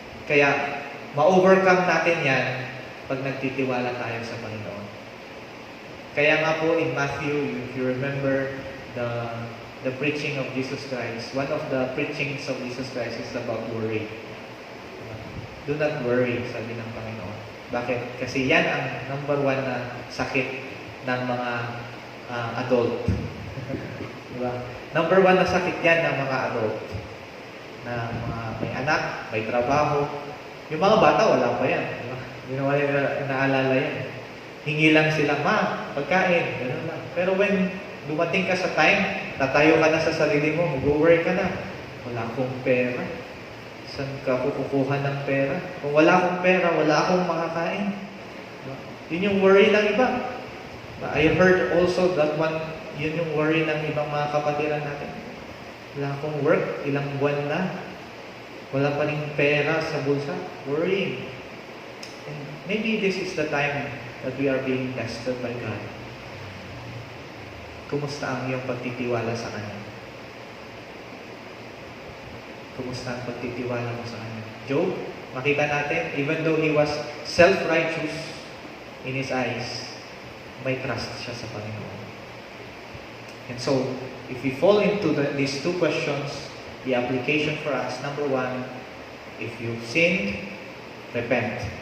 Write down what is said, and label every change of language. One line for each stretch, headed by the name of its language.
Filipino: Kaya, ma-overcome natin yan pag nagtitiwala tayo sa Panginoon. Kaya nga po
English: in Matthew, if you remember the preaching of Jesus Christ, one of the preachings of Jesus Christ is about worry. Do not worry,
Filipino: sabi ng Panginoon. Bakit? Kasi yan ang number one na sakit ng mga adult. Diba? Number one na sakit yan ng mga adult. Na mga may anak, may trabaho. Yung mga bata, wala pa yan. Diba? Hindi naman nila inaalala yan. Hingi lang sila, ma, pagkain. Ganun lang. Pero when dumating ka sa time, tatayo ka na sa sarili mo, mag-worry ka na. Wala akong pera. Saan ka kukuha ng pera? Kung wala akong pera, wala akong makakain. Diba? Yun yung worry ng iba.
English: I heard also that one,
Filipino: yun yung worry ng ibang mga kapatiran natin. Wala akong work, ilang buwan na. Wala pa rin pera sa bulsa. Worrying.
English: And maybe this is the time that we are being tested by God.
Filipino: Kumusta ang iyong pagtitiwala sa Kanya? Kumusta ang pagtitiwala mo sa Kanya?
English: Job,
Filipino: makita natin,
English: even though he was self-righteous in his eyes,
Filipino: may trust siya sa Panginoon.
English: And so, if we fall into these two questions, the application for us, number one, if you've sinned, repent.